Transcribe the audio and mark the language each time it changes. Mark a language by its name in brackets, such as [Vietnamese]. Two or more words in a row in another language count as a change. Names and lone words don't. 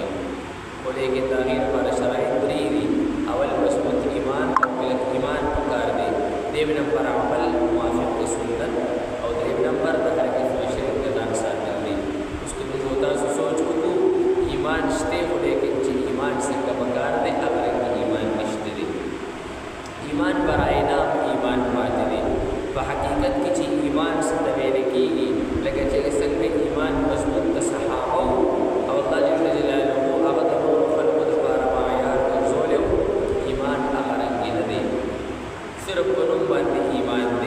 [Pashto] خو لیکن د هغې لپاره شرایط درې دي: اول مضبوط ایمان او کلک ایمان پکار دی، دویم نمبر عمل موافق د سنت، او دریم نمبر د هر قسم شرک نه ځان ساتل دي. اوس که موږ تاسو سوچ وکړو، ایمان شته خو لیکن چې ایمان څنګه پکار دی، هغه رنګه ایمان نشته دی. ایمان [Persian] برای نام [Pashto] ایمان پاتې دی. په حقیقت کې چې ایمان څه ته ویل کېږي، لکه چې څنګه ایمان مضبوط د صحابه او الله جل جلاله هغه د نورو خلکو دپاره معیار ګرځولی و، ایمان هغه رنګې نه دی، صرف په نوم باندې ایمان دی.